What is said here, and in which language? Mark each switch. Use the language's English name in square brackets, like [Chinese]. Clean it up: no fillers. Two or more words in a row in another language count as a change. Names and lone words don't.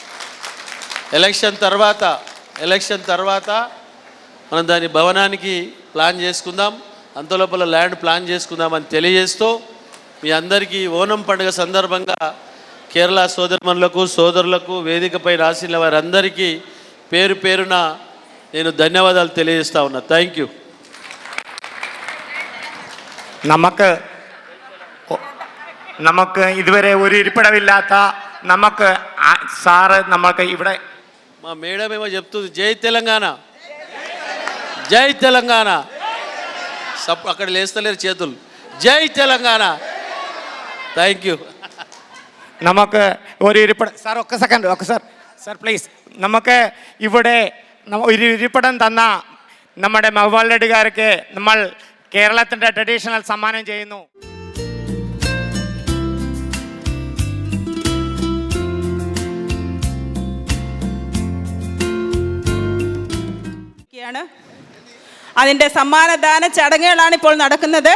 [Telugu] ఎలక్షన్ తర్వాత మనం దాని భవనానికి ప్లాన్ చేసుకుందాం, అంతలోపల [English] land plan [Telugu] చేసుకుందామని తెలియజేస్తూ మీ అందరికీ ఓనం పండుగ సందర్భంగా కేరళ సోదరులకు వేదికపై రాసిన వారందరికీ పేరు పేరున నేను ధన్యవాదాలు తెలియజేస్తా ఉన్నా. [English] thank you. [Malayalam] നമുക്ക് ഇതുവരെ ഒരു ഇരിപ്പിടമില്ലാത്ത നമുക്ക് സാറ് നമ്മൾക്ക് ഇവിടെ [Telugu] మా మేడం ఏమో చెప్తుంది, జై తెలంగాణ, జై తెలంగాణ. అక్కడ లేస్తలేరు చేతులు. జై తెలంగాణ. [English] thank you. [Malayalam] നമുക്ക് ഒരു ഇരിപ്പിടം സാർ ഒക്ക [English] second sir please. [Malayalam] നമുക്ക് ഇവിടെ ഒരു ഇരിപ്പിടം തന്ന നമ്മുടെ മഹബൂബ് റെഡ്ഡിക്കാർക്ക് നമ്മൾ കേരളത്തിൻ്റെ ട്രഡീഷണൽ സമ്മാനം ചെയ്യുന്നു. അതിൻ്റെ സമ്മാനദാന ചടങ്ങുകളാണ് ഇപ്പോൾ നടക്കുന്നത്.